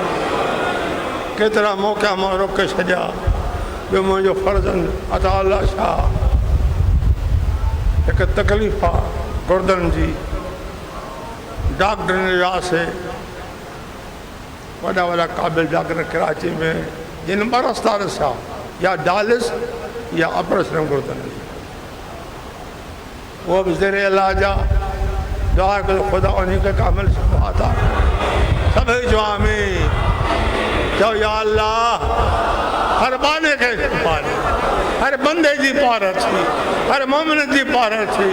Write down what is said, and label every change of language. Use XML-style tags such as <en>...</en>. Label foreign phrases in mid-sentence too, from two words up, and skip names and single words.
<sd>केतिरा मौक़ा मां रोके छॾिया। ॿियो मुंहिंजो फ़र्ज़ंद अता अल्लाह शाह, हिकु तकलीफ़ आहे गुर्दनि जी। डॉक्टर वियासीं, वॾा वॾा क़ाबिल डॉक्टर कराची में, जिन बरसता ॾिसा या डायलिस या ऑपरेशन गुर्दनि जी। उहो बि ज़ेरे इलाज आहे। दुआ कयो ख़ुदा उन खे कामिल शिफ़ा अता करे। सभई जो आमीन। चओ या अल्लाह हर बाने खे शिफ़ा ॾे, हर बंदे जी पार थी, हर मोमिन जी पार थी।</sd>